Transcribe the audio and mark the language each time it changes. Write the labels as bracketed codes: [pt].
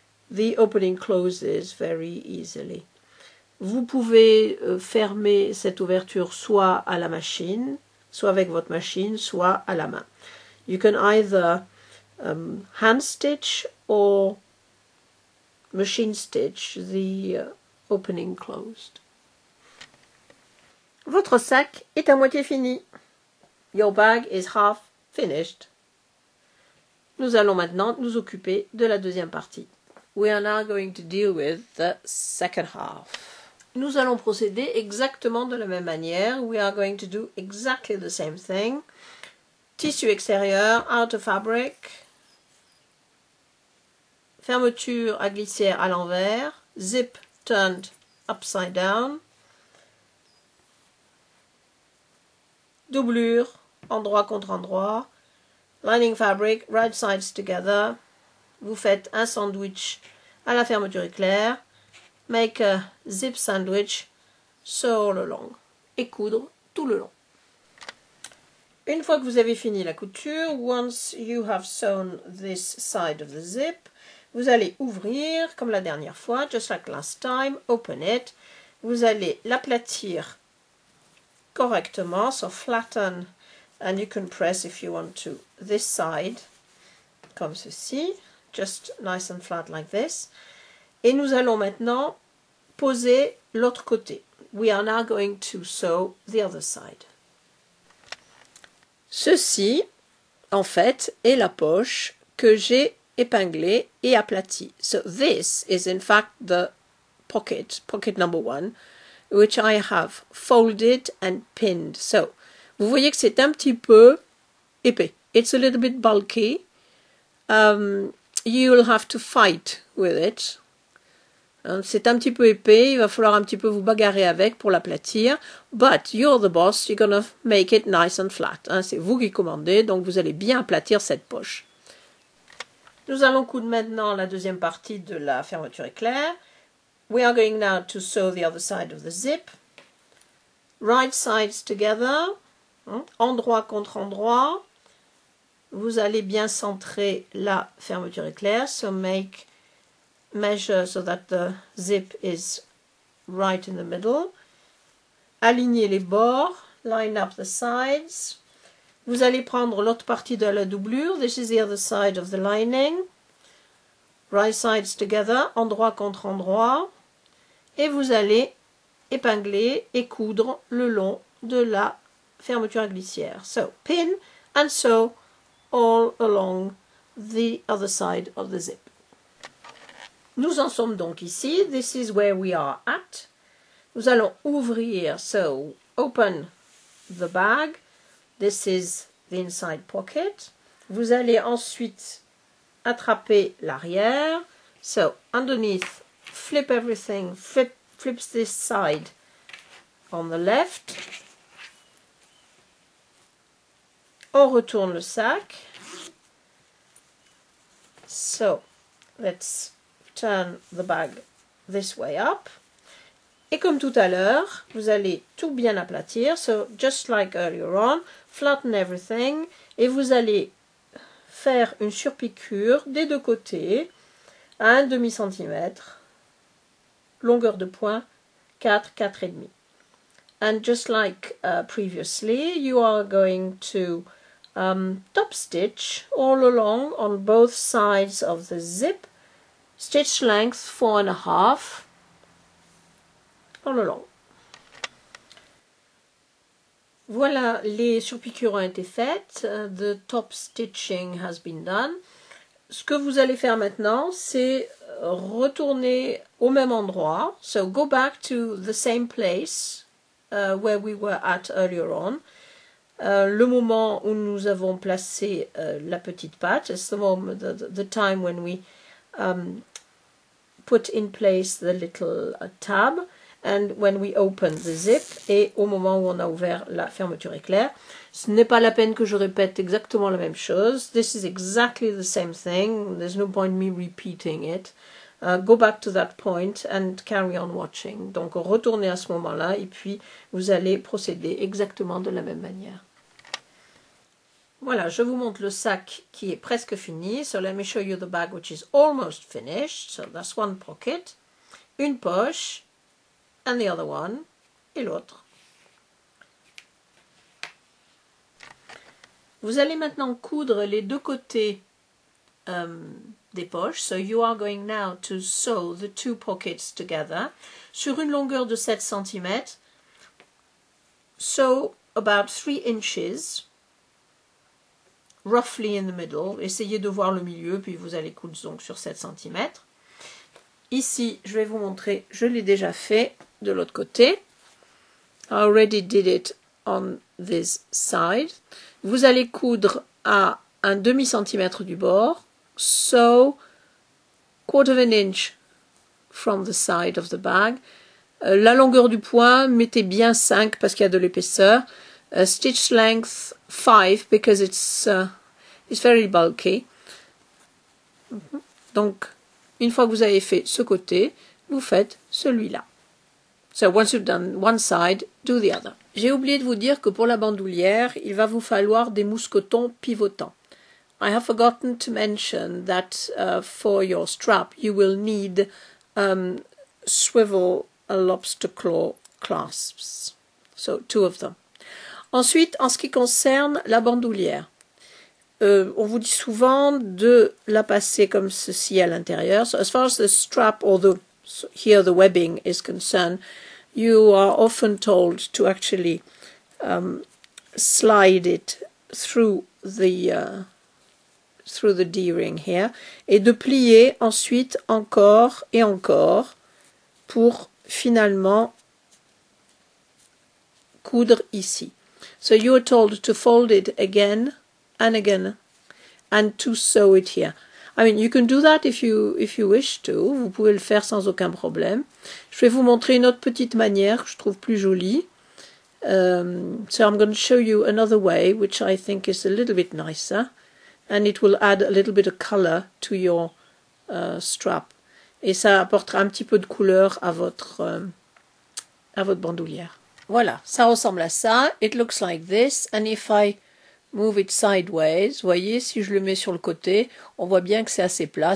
[en] The opening closes very easily. [fr] Vous pouvez fermer cette ouverture soit à la machine, soit avec votre machine, soit à la main. [en] You can either hand stitch or machine stitch the opening closed. [fr] Votre sac est à moitié fini. [en] Your bag is half finished. [fr] Nous allons maintenant nous occuper de la deuxième partie. [en] We are now going to deal with the second half. [fr] Nous allons procéder exactement de la même manière. [en] We are going to do exactly the same thing. [fr] Tissu extérieur, [en] outer fabric. [fr] Fermeture à glissière à l'envers. [en] Zip turned upside down. [fr] Doublure, endroit contre endroit. [en] Lining fabric, right sides together. [fr] Vous faites un sandwich à la fermeture éclair. [en] Make a zip sandwich, sew all along. [fr] Et coudre tout le long. Une fois que vous avez fini la couture, [en] once you have sewn this side of the zip, [fr] vous allez ouvrir comme la dernière fois, [en] just like last time, open it. [fr] Vous allez l'aplatir correctement, [en] so flatten, and you can press if you want to, this side, [fr] comme ceci, [en] just nice and flat like this. [fr] Et nous allons maintenant poser l'autre côté. [en] We are now going to sew the other side. [fr] Ceci, en fait, est la poche que j'ai épinglée et aplatie. [en] So this is in fact the pocket number 1, which I have folded and pinned. [fr] So, vous voyez que c'est un petit peu épais. [en] It's a little bit bulky. You'll have to fight with it. [fr] C'est un petit peu épais, il va falloir un petit peu vous bagarrer avec pour l'aplatir. [en] But you're the boss, you're gonna make it nice and flat. [fr] C'est vous qui commandez, donc vous allez bien aplatir cette poche. Nous allons coudre maintenant la deuxième partie de la fermeture éclair. [en] We are going now to sew the other side of the zip. Right sides together. [fr] Endroit contre endroit. Vous allez bien centrer la fermeture éclair. [en] So measure so that the zip is right in the middle. [fr] Alignez les bords. [en] Line up the sides. [fr] Vous allez prendre l'autre partie de la doublure. [en] This is the other side of the lining. Right sides together. [fr] Endroit contre endroit. Et vous allez épingler et coudre le long de la fermeture à glissière. [en] So, pin and sew all along the other side of the zip. [fr] Nous en sommes donc ici. [en] This is where we are at. [fr] Nous allons ouvrir. [en] So, open the bag. This is the inside pocket. [fr] Vous allez ensuite attraper l'arrière. [en] So, underneath, flip everything, flips this side on the left. [fr] On retourne le sac. [en] So, let's turn the bag this way up. [fr] Et comme tout à l'heure, vous allez tout bien aplatir. [en] So, just like earlier on, flatten everything. [fr] Et vous allez faire une surpiqûre des deux côtés à 1/2 centimètre. Longueur de point 4, 4,5. [en] And just like previously, you are going to top stitch all along on both sides of the zip. Stitch length 4.5 all along. [fr] Voilà, les surpiqûres ont été faites. [en] The top stitching has been done. [fr] Ce que vous allez faire maintenant, c'est retourner au même endroit. [en] So go back to the same place where we were at earlier on. [fr] Le moment où nous avons placé la petite patte. [en] It's the time when we put in place the little tab. And when we open the zip, [fr] et au moment où on a ouvert la fermeture éclair. Ce n'est pas la peine que je répète exactement la même chose. [en] This is exactly the same thing. There's no point me repeating it. Go back to that point and carry on watching. [fr] Donc retournez à ce moment-là et puis vous allez procéder exactement de la même manière. Voilà, je vous montre le sac qui est presque fini. [en] So let me show you the bag which is almost finished. So that's one pocket. [fr] Une poche. [en] And the other one, [fr] et l'autre. Vous allez maintenant coudre les deux côtés des poches. [en] So you are going now to sew the two pockets together. [fr] Sur une longueur de 7 cm. [en] Sew about 3 inches. Roughly in the middle. [fr] Essayez de voir le milieu, puis vous allez coudre donc sur 7 cm. Ici, je vais vous montrer, je l'ai déjà fait de l'autre côté. [en] I already did it on this side. [fr] Vous allez coudre à 1/2 centimètre du bord. [en] So, 1/4 inch from the side of the bag. [fr] La longueur du point, mettez bien 5 parce qu'il y a de l'épaisseur. [en] Stitch length 5 because it's very bulky. [fr] Donc, une fois que vous avez fait ce côté, vous faites celui-là. [en] So once you've done one side, do the other. [fr] J'ai oublié de vous dire que pour la bandoulière, il va vous falloir des mousquetons pivotants. [en] I have forgotten to mention that for your strap, you will need swivel lobster claw clasps. So 2 of them. [fr] Ensuite, en ce qui concerne la bandoulière, on vous dit souvent de la passer comme ceci à l'intérieur. [en] So as far as the strap or here the webbing is concerned, you are often told to actually slide it through the D-ring here [fr] et de plier ensuite encore et encore pour finalement coudre ici. [en] So you are told to fold it again and again, and to sew it here. I mean, you can do that if you wish to. [fr] Vous pouvez le faire sans aucun problème. Je vais vous montrer une autre petite manière que je trouve plus jolie. [en] So I'm going to show you another way, which I think is a little bit nicer, and it will add a little bit of color to your strap. [fr] Et ça apportera un petit peu de couleur à votre bandoulière. Voilà, ça ressemble à ça. [en] It looks like this, and if I move it sideways, [fr] vous voyez, si je le mets sur le côté, on voit bien que c'est assez plat.